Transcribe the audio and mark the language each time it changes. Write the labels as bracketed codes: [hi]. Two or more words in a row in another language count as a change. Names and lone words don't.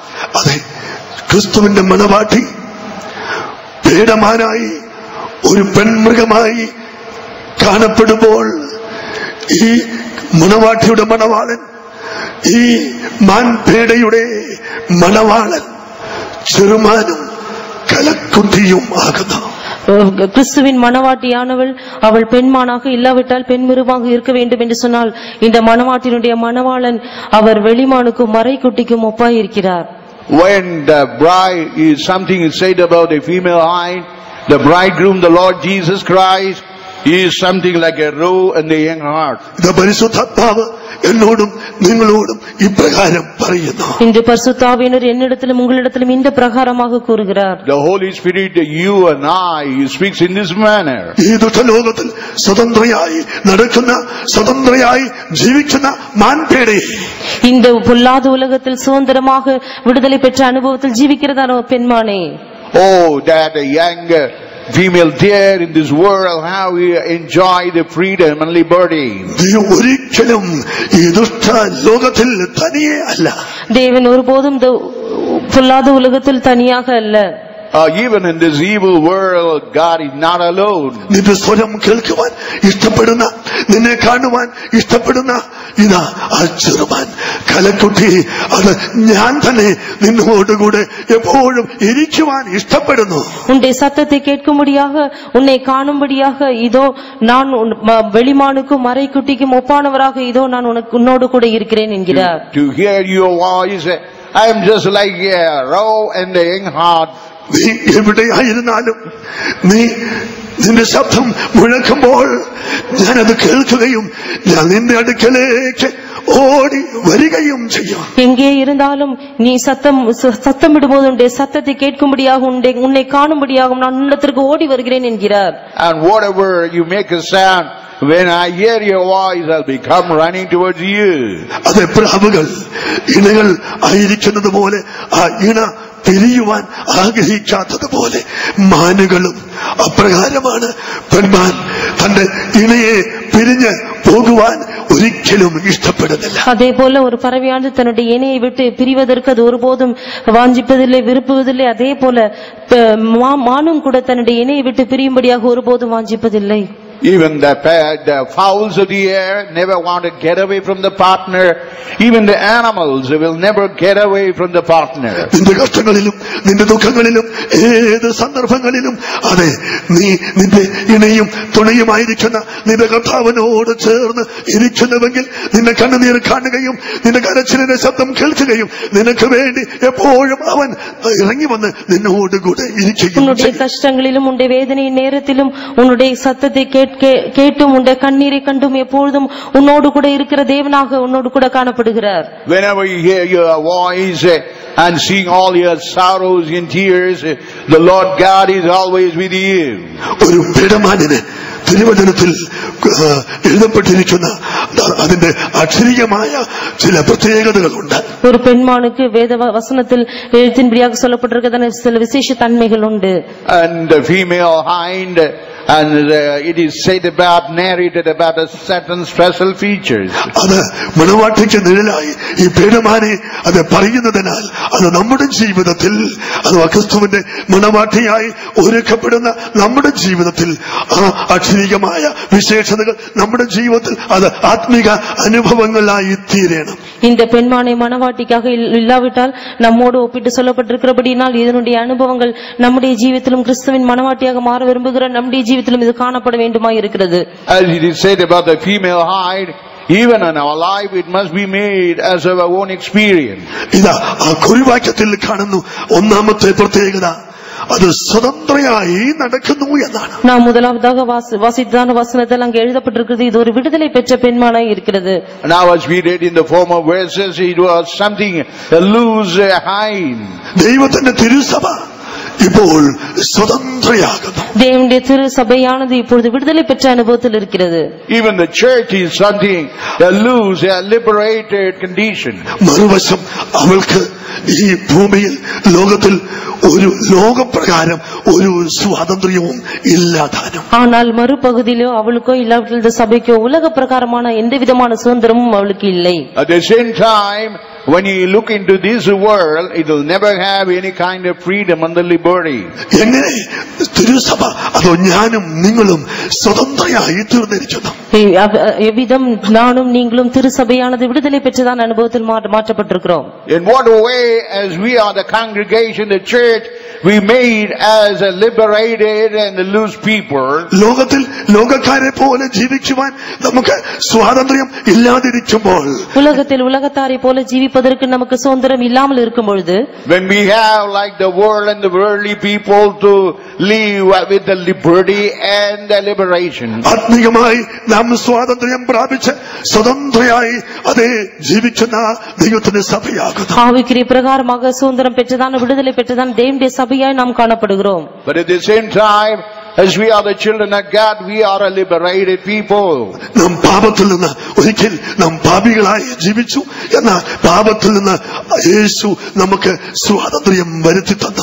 [ml] അതെ, ക്രിസ്തുവിന്റെ മണവാട്ടി പേടമാനായി ഒരു പെൺമൃഗമായി കാണപ്പെടുമ്പോൾ ഈ മണവാട്ടിയുടെ മണവാളൻ, ഈ മാൻപേടയുടെ മണവാളൻ ചെറുമാനും കലക്കുട്ടിയും ആകുന്നു. [ta] கிறிஸ்துவின் மணவாட்டியானவள் அவள் பெண்மானாக இல்லாவிட்டால் பெண்மிருகமாக இருக்க வேண்டும் என்று சொன்னால் இந்த மணவாட்டினுடைய மணவாளன் அவர் வெளிமானுக்கும் மறைக்குட்டிக்கும் ஒப்பாய் இருக்கிறார். [en] When the bride is something is said about a female hind, the bridegroom, the Lord Jesus Christ, is something like a roe and a young hart. [ml] The പരിശുദ്ധാത്മാവ് എന്നോടും നിങ്ങളോടും ഇപ്രകാരം പറയുന്നു. [ta] இந்த பரிசுத்தாவியனர் என்னிடத்திலும் உங்களிடத்திலும் இந்த பிரகாரமாக கூறுகிறார். [en] The Holy Spirit, you and I, He speaks in this manner. [ml] ഈ ദുഷ്ടലോകത്തിൽ സ്വതന്ത്രയായി നടക്കുന്ന, സ്വതന്ത്രയായി ജീവിക്കുന്ന മാൻപേടയെ, [ta] இந்த பொல்லாத உலகத்தில் சுதந்திரமாக விடுதலை பெற்ற அனுபவத்தில் ജീവിக்கிறதான பெண்மானே, [en] Oh, that a young female deer in this world, how we enjoy the freedom and liberty. [ml] നീ ഒരിക്കലും ഈ ദുഷ്ട ലോകത്തിൽ തനിയെ അല്ല. [ta] தேவன் ஒருபோதும் பொல்லாத உலகத்தில் தனியாக அல்ல. [en] Even in this evil world, God is not alone. [ml] നിന്റെ സ്വരം കേൾക്കുവാൻ ഇഷ്ടപ്പെടുന്ന, നിന്നെ കാണുവാൻ ഇഷ്ടപ്പെടുന്ന ഇതാ ആ ചെറുമാൻ കലക്കുട്ടി, അത് ഞാൻ തന്നെ നിന്നോടുകൂടെ എപ്പോഴും ഇരിക്കുവാൻ ഇഷ്ടപ്പെടുന്നു. [ta] உன்னுடைய சத்தத்தை கேட்கும்படியாக, உன்னை காணும்படியாக இதோ நான் வெளிமானுக்கும் மறைக்குட்டிக்கும் ஒப்பானவராக இதோ நான் உன்னோடு கூட இருக்கிறேன் என்கிறார். [en] To hear your voice, I am just like a roe and a young hart. [ml] നീ എവിടെയായിരുന്നാലും നീ നിന്റെ ശബ്ദം മുഴക്കുമ്പോൾ ഞാനത് കേൾക്കുകയും ഞാൻ നിന്റെ അടുക്കലേക്ക് ഓടി വരികയും ചെയ്യും. [ta] எங்கே இருந்தாலும் நீ சத்தமிடும்போது உன்னுடைய சத்தத்தை கேட்கும்படியாக, உன்னை காணும்படியாக நான் உன்னிடத்திற்கு ஓடி வருகிறேன் என்கிறார். [en] And whatever you make a sound, when I hear your voice, I'll become running towards you. [ml] അതെ, പ്രാവുകൾ ഇണകൾ ആയിരിക്കുന്നത് പോലെ ആ ഇണ പിരിയുവാൻ ആഗ്രഹിക്കാത്തതുപോലെ മാനുകളും അപ്രകാരമാണ്. പെൺമാൻ തന്റെ ഇണയെ പിരിഞ്ഞ് പോകുവാൻ ഒരിക്കലും ഇഷ്ടപ്പെടുന്നില്ല. [ta] அதேபோல ஒரு பறவையானது தன்னுடைய இணையை விட்டு பிரிவதற்கு அது ஒருபோதும் வாஞ்சிப்பதில்லை, விரும்புவதில்லை. அதே போல மானும் கூட தன்னுடைய இணையை விட்டு பிரியும்படியாக ஒருபோதும் வாஞ்சிப்பதில்லை. [en] Even the fowls of the air never want to get away from the partner. Even the animals will never get away from the partner. [ml] നിന്റെ കഷ്ടങ്ങളിലും നിന്റെ ദുഃഖങ്ങളിലും ഏത് സന്ദർഭങ്ങളിലും അതെ, നീ നിന്റെ ഇണയും തുണയുമായിരിക്കുന്ന നിന്റെ കർത്താവിനോട് ചേർന്ന് ഇരിക്കുന്നുവെങ്കിൽ നിന്റെ കണ്ണുനീർ കാണുകയും നിന്റെ കരച്ചിലിന്റെ ശബ്ദം കേൾക്കുകയും നിനക്ക് വേണ്ടി എപ്പോഴും അവൻ ഇറങ്ങി വന്ന് നിന്നോടുകൂടെ ഇരിക്കുകയും. [ta] உன்னுடைய கஷ்டங்களிலும் உன்னுடைய வேதனையின் நேரத்திலும் உன்னுடைய சத்தத்தை கேட்டும் உன்னுடைய கண்ணீரை கண்டும் எப்பொழுதும் உன்னோடு கூட இருக்கிற தேவனாக உன்னோடு கூட காணப்படுகிறார். [en] Whenever you hear your voice and seeing all your sorrows and tears, the Lord God is always with you. [ml] ഒരു പേടമാനിന് തിരുവചനത്തിൽ എഴുതപ്പെട്ടിരിക്കുന്ന അതിന്റെ അക്ഷരീയമായ ചില പ്രത്യേകതകളുണ്ട്. [ta] ஒரு பெண்மானுக்கு வேத வசனத்தில் எழுத்தின்படியாக சொல்லப்பட்டிருக்கிற சில விசேஷ தன்மைகள் உண்டு. [en] And the female hind, and it is said about, narrated about a certain special features. [ml] അത് മണവാട്ടിക്ക് നിഴലായി ഈ പേടമാനെ അത് പറയുന്നതിനാൽ അത് നമ്മുടെ ജീവിതത്തിൽ, അത് ക്രിസ്തുവിന്റെ മണവാട്ടിയായി ഒരുക്കപ്പെടുന്ന നമ്മുടെ ജീവിതത്തിൽ ആ അക്ഷരീയമായ വിശേഷതകൾ നമ്മുടെ ജീവിതത്തിൽ അത് ആത്മീക അനുഭവങ്ങളായി തീരണം. [ta] இந்த பெண்மானை மணவாட்டிக்காக இல்லாவிட்டால் நம்மோடு ஒப்பிட்டு சொல்லப்பட்டிருக்கிறபடினால் இதனுடைய அனுபவங்கள் நம்முடைய ஜீவிதத்திலும் கிறிஸ்துவின் மணவாட்டியாக மாற விரும்புகிற நம்முடைய ஜீவிதத்திலும் இது காணப்பட வேண்டுமாய் இருக்கிறது. [en] As it is said about the female hind, Even in our life, it must be made as our own experience. [ml] ഇതാ ആ കുറിവാക്യത്തിൽ കാണുന്നു ഒന്നാമത്തെ പ്രത്യേകത, അത് സ്വതന്ത്രയായി നടക്കുന്നു എന്നാണ്. [ta] நாம் முதலாவதாக வாசித்தான வசனத்தில் அங்கே எழுதப்பட்டிருக்கிறது, இது ஒரு விடுதலை பெற்ற பெண்மானாய் இருக்கிறது. [en] Now as we read in the former verses, it was something loose hind. [ml] ദൈവത്തിന്റെ തിരുസഭ ഇപ്പോൾ സ്വതന്ത്രയാകുന്നു. [ta] தேவனுடைய திரு சபையானது இப்பொழுது விடுதலை பெற்ற அனுபவத்தில் இருக்கிறது. [en] Even the church is something loose, a liberated condition. [ml] മറുവശം അവൾക്ക് ഈ ഭൂമിയിൽ ലോകത്തിൽ ഒരു ലോകപ്രകാരം ഒരു സ്വാതന്ത്ര്യവും ഇല്ലാതാനും. [ta] ஆனால் மறுபகுதியிலோ அவளுக்கோ இல்லாவிட்டால் இந்த சபைக்கோ உலக பிரகாரமான எந்த விதமான சுதந்திரமும் அவளுக்கு இல்லை. [en] At the same time, when you look into this world, it will never have any kind of freedom and the liberty. [ml] എങ്ങനെ തിരുസഭ അതോ ഞാനും നിങ്ങളും സ്വതന്ത്രയായി തീർന്നിരിക്കുന്നു? [ta] எவ்விதம் நானும் நீங்களும் திருசபையானது விடுதலை பெற்றதான் அனுபவத்தில் மாற்றப்பட்டிருக்கிறோம். [en] In what way, as we are the congregation, the church, we made as a liberated and loose people. [ml] ലോകത്തിൽ ലോകക്കാരെ പോലെ ജീവിക്കുവാൻ നമുക്ക് സ്വാതന്ത്ര്യം ഇല്ലാതിരിക്കുമ്പോൾ, [ta] உலகத்தில் உலகத்தாரை போல ஜீவிப்பதற்கு நமக்கு சுதந்திரம் இல்லாமல் இருக்கும் பொழுது, [en] when we have like the world and the worldly people to live with the liberty and the liberation. [ml] ആത്മീയമായി നാം സ്വാതന്ത്ര്യം പ്രാപിച്ച് സ്വതന്ത്രയായി അതേ ജീവിക്കുന്ന ദൈവത്തിന്റെ സഭയാകുന്നു. [ta] ஆவிக்குரிய பிரகாரமாக சுதந்திரம் பெற்றதான விடுதலை பெற்றதான தேவனுடைய சபையாய் நாம் காணப்படுகிறோம். [en] But at the same time, as we are the children of God, we are a liberated people. [ml] നാം പാപത്തിൽ നിന്ന് ഒരിക്കൽ നാം പാപികളായി ജീവിച്ചു, എന്നാൽ പാപത്തിൽ നിന്ന് യേശു നമുക്ക് സ്വാതന്ത്ര്യം വരുത്തി തന്നു.